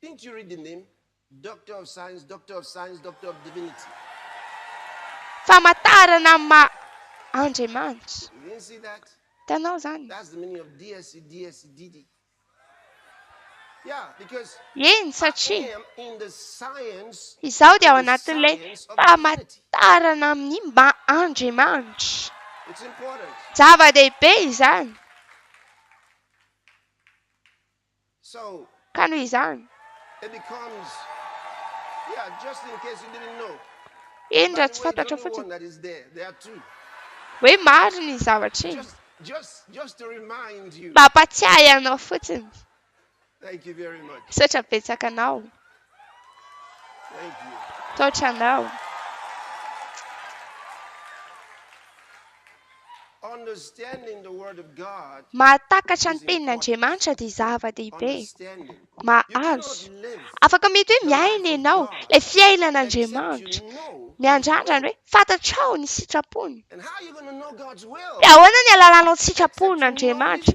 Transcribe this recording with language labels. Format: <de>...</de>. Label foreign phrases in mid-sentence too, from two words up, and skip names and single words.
<mg>Famantarana Andriamanitra. Hitanao izany. Eny satria izaho dia ao anatin'ilay famantarana amin'ny Andriamanitra.</mg> <en>It's important.</en> <mg>Zava-dehibe izany.</mg> <en>So</en> <mg>Ka noho izany.</mg> <en>it becomes, yeah, just in case you didn't know.</en> <mg>Iny</mg> <en>By</en> <mg>raha</mg> <en>the</en> <mg>tsy</mg> <en>way, the</en> <mg>fantatra</mg> <en>only one</en> <mg>fotsiny.</mg> <en>that is there. There are two.</en> <mg>Hoe maro ny zavatra iny.</mg> <en>Just to remind you.</en> <mg>Mba hampatsiahy anao fotsiny.</mg> <en>Thank you very much.</en> <mg>Misaotra betsaka anao.</mg> <en>Thank you.</en> <mg>Taotra anao.</mg> <en>Understanding the word of God.</en> <mg>Mahatakatra ny tenin'Andriamanitra dia zava-dehibe. Mahazo. Afaka mety hoe miaina ianao ilay fiainan'Andriamanitra. Ny andrandrany hoe fantatrao ny sitrapony. Dia ahoana ny ahalalànao ny sitrapon'Andriamanitra?</mg>